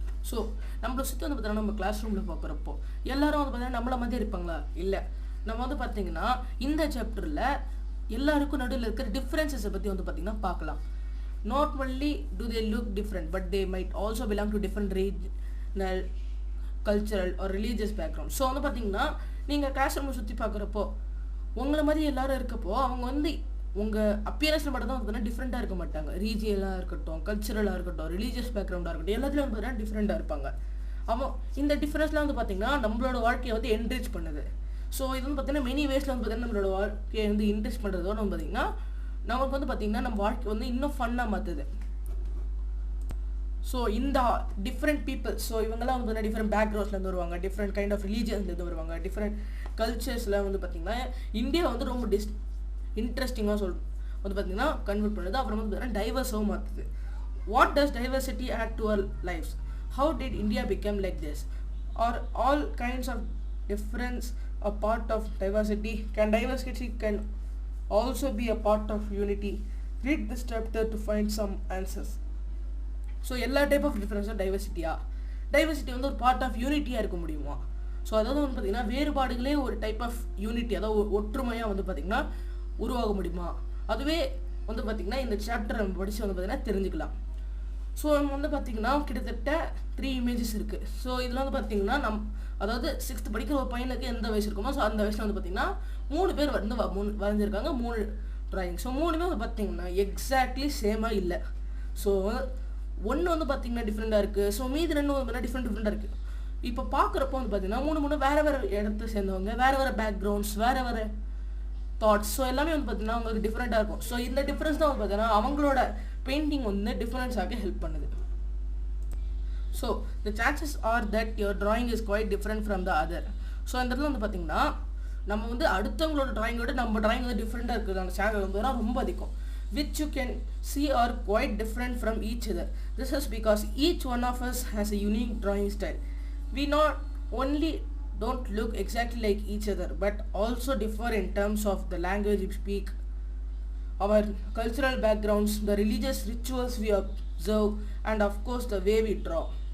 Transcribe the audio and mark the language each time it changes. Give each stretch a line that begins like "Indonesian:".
Tamil: So நம்மளை சுற்றி வந்து பார்த்தீங்கன்னா நம்ம கிளாஸ் ரூமில் பார்க்குறப்போ எல்லாரும் வந்து பார்த்தீங்கன்னா நம்மளை மாதிரி இருப்பாங்களா? இல்லை, நம்ம வந்து பார்த்தீங்கன்னா இந்த சாப்டரில் எல்லாருக்கும் நடுவில் இருக்கிற டிஃப்ரென்சஸை பற்றி வந்து பார்த்தீங்கன்னா பார்க்கலாம்.
English: Not only do they look different, but they might also belong to different regional, cultural or religious background.
Tamil: So வந்து பார்த்தீங்கன்னா நீங்கள் கிளாஸ் ரூமை சுற்றி பார்க்குறப்போ உங்களை மாதிரி எல்லாரும் இருக்கப்போ அவங்க வந்து உங்கள் அப்பியரன்ஸில் மட்டும் தான் வந்து டிஃப்ரெண்ட்டாக இருக்க மாட்டாங்க. ரீஜியலாக இருக்கட்டும், கல்ச்சுரலாக இருக்கட்டும், ரிலீஜியஸ் பேக்ரவுண்டாக இருக்கட்டும், எல்லாத்துலேயும் வந்து பார்த்தீங்கன்னா டிஃப்ரெண்ட்டாக இருப்பாங்க. அவன் இந்த டிஃப்ரென்ஸ்லாம் வந்து பார்த்தீங்கன்னா நம்மளோட வாழ்க்கையை வந்து என்ரிச் பண்ணுது. ஸோ இது வந்து பார்த்தீங்கன்னா மெனி வேஸில் வந்து பார்த்தீங்கன்னா நம்மளோட வாழ்க்கையை வந்து என்ரிச் பண்ணுறதோட வந்து பார்த்தீங்கன்னா நமக்கு வந்து பார்த்தீங்கன்னா நம்ம வாழ்க்கை வந்து இன்னும் ஃபன்னாக மாற்றுது. ஸோ இந்த டிஃப்ரெண்ட் பீப்புள், ஸோ இவங்கெல்லாம் வந்து டிஃப்ரெண்ட் பேக்ரவுண்ட்ஸ்லேருந்து வருவாங்க, டிஃப்ரெண்ட் கைண்ட் ஆஃப் ரிலீஜியன்ஸ்லேருந்து வருவாங்க, டிஃப்ரெண்ட் கல்ச்சர்ஸில் வந்து பார்த்திங்கன்னா இந்தியா வந்து ரொம்ப இன்ட்ரெஸ்டிங்காக வந்து பார்த்திங்கன்னா கன்வெர்ட் பண்ணுது. அப்புறம் வந்து பார்த்தீங்கன்னா டைவர்ஸாகவும் மாற்றுது.
English: What does diversity add to our lifes? How did India become like this? Are all kinds of difference a part of diversity? Can diversity can also be a part of unity? Read this chapter to find some answers.
Tamil: So எல்லா type of டிஃப்ரென்ஸும் diversity வந்து ஒரு part of யூனிட்டியாக இருக்க முடியுமா? So அதாவது வந்து பார்த்திங்கன்னா வேறுபாடுகளே ஒரு type of unity, அதாவது ஒற்றுமையாக வந்து பார்த்திங்கன்னா உருவாக முடியுமா? அதுவே வந்து பார்த்திங்கன்னா இந்த சாப்டர் நம்ம படித்து வந்து பார்த்திங்கன்னா தெரிஞ்சுக்கலாம். ஸோ நம்ம வந்து பார்த்திங்கன்னா கிட்டத்தட்ட 3 இமேஜஸ் இருக்குது. ஸோ இதில் வந்து பார்த்திங்கன்னா அதாவது 6th படிக்கிற ஒரு பையனுக்கு எந்த வயசு இருக்குமோ ஸோ அந்த வயசில் வந்து பார்த்திங்கன்னா 3 பேர் வந்து வரைஞ்சிருக்காங்க, 3 ட்ராயிங். ஸோ 3மே வந்து பார்த்திங்கன்னா எக்ஸாக்ட்லி சேமாக இல்லை. ஸோ ஒன்று வந்து பார்த்திங்கன்னா டிஃப்ரெண்ட்டாக இருக்குது. ஸோ மீதி 2 வந்து பார்த்தீங்கன்னா டிஃப்ரெண்ட்டாக இருக்குது. இப்போ பார்க்குறப்போ வந்து பார்த்திங்கன்னா 3 வேறு இடத்த சேர்ந்தவங்க, வேறு பேக்ரவுண்ட்ஸ், வேறு தாட்ஸ். ஸோ எல்லாமே வந்து பார்த்திங்கன்னா அவங்களுக்கு டிஃப்ரெண்ட்டாக இருக்கும். ஸோ இந்த டிஃப்ரென்ஸ் தான் வந்து பார்த்திங்கன்னா அவங்களோட பெயிண்டிங் வந்து டிஃப்ரென்ஸாக ஹெல்ப் பண்ணுது.
English: So the chances are that your drawing is quite different from the other.
Tamil: So இந்த இடத்துல வந்து பார்த்திங்கன்னா நம்ம வந்து அடுத்தவங்களோட ட்ராயிங்கோட நம்ம ட்ராயிங் வந்து டிஃப்ரெண்ட்டாக இருக்குது, அந்த சேனல் வந்து ரொம்ப அதிகம்.
English: which you can see are quite different from each other. This is because each one of us has a unique drawing style. We not only don't look exactly like each other but also differ in terms of the language we speak, our cultural backgrounds, the religious rituals we observe, and of course the way we draw.